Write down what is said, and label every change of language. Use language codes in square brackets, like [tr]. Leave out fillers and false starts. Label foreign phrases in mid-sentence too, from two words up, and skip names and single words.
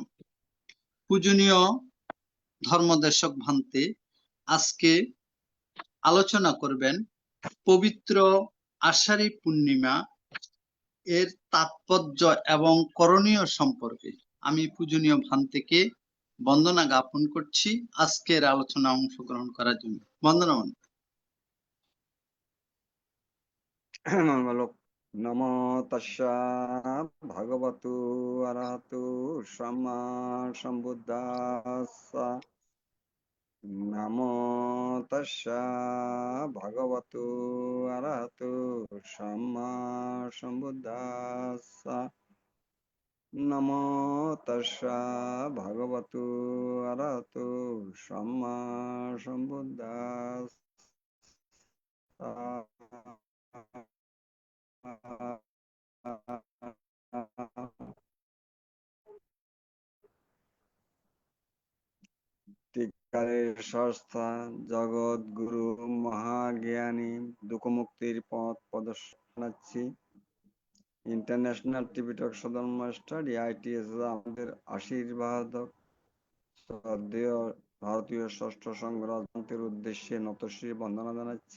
[bn] পূজনীয় ধর্মদেশক ভান্তে আজকে আলোচনা করবেন পবিত্র আষাঢ়ী পূর্ণিমা এর তাৎপর্য এবং করণীয় সম্পর্কে। আমি পূজনীয় ভান্তেকে বন্দনা জ্ঞাপন করছি আজকের আলোচনা অংশগ্রহণ করার জন্য। বন্দনা। মঙ্গল। [pi] নমো তাস্সা ভগবতু অরহতু সম্মা সম্বুদ্ধাস্সা। নমো তাস্সা ভগবতু অরহতু সম্মা সম্বুদ্ধাস্সা। নমো তাস্সা ভগবতু অরহতু সম্মা সম্বুদ্ধাস্সা। [bn] টিকারের সংস্থা জগৎ গুরু মহাজ্ঞানী দুঃখমুক্তির পথ প্রদর্শনাচ্ছি ইন্টারন্যাশনাল ত্রিপিটক সধর্ম স্টাডি আইটিএস আমাদের আশীর্বাদক শ্রদ্ধেয় ভারতীয় ষষ্ঠ সংঘ রাজতন্ত্রের উদ্দেশ্যে নতশির বন্দনা জানাচ্ছি।